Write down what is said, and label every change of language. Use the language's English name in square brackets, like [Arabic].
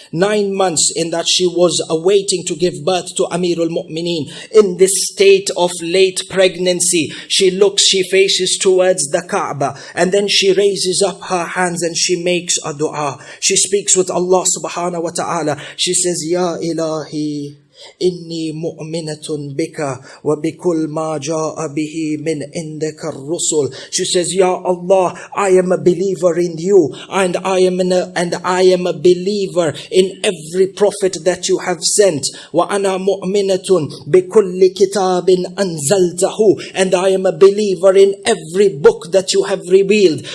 [English] 9 months in that she was awaiting to give birth to Amirul Mu'mineen. In this state of late pregnancy, she faces towards the Kaaba, and then she raises up her hands and she makes a dua. She speaks with Allah subhanahu wa ta'ala. She says, Ya Ilahi, [Arabic] إني مؤمنة بك وبكل ما جاء به من عندك الرسل. [English] She says, Ya Allah, I am a believer in you, and I am a believer in every prophet that you have sent. [Arabic] وأنا مؤمنة بكل كتاب أنزلته, [English] and I am a believer in every book that you have revealed.